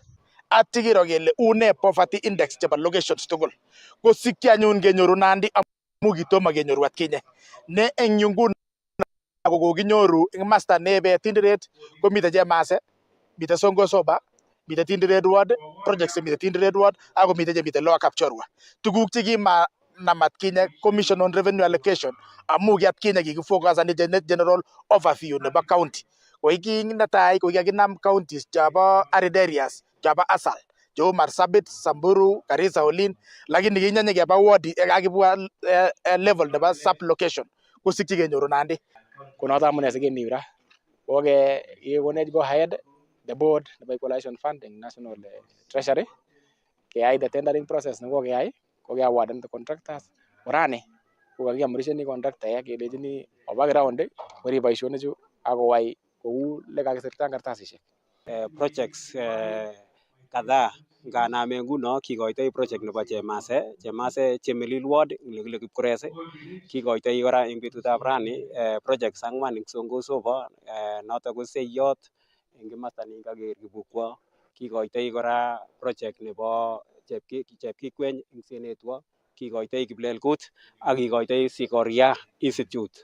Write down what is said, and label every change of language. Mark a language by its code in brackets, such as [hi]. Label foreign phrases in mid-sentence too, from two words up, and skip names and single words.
[kln] Atikiro kele une [en] poverty index [kln] chebo locations tugul kosikyi anyun kenyoru Nandi amu kitomo kenyoru atkinye ne eng yungun ako kokinyoru eng master nebe Tinderet komite Chemase, mite Songo Soba, mite Tinderet Ward, projects mite Tinderet Ward ako mite chemite Lower Kapchorwa. Tuguk chekimanam atkinye Commission on Revenue Allocation amu atkinye kikifocus [en] on general overview [kln] nebo county. Ko iki netai ko kikakinam counties chabo [en] arid areas [kln] chabo asal cheu Marsabit, Samburu, Garissa, Olin, lakini kinyanye keba ward akibwa level nebo sub location kosikyi kenyoru Nandi. Kunoto amune sikemi ra oke ikonech [en] go ahead the board [kln] nebo [en] equalization funding national treasury [kln] keyai [en] the tendering process [kln] neko keyai ko [en] award the contractors [kln] orani ko kakiamrisheni contractor kelechini oba ground kori boisionichu akowai kou lekakisirta kartasishek projects kadhaa nganame nguno kikoitoi project nebo Chemase Chemelil Ward nekile Kipkures kikoitoi kora eng betutab rani projects angwan eng Songo Soba noto ko Seyot eng kimasta nekaker Kibukwa kikoitoi kora project nebo Chepkikweny eng Senetwa kikoitoi Kiplelkut ak kikoitoi Sikoria Institute.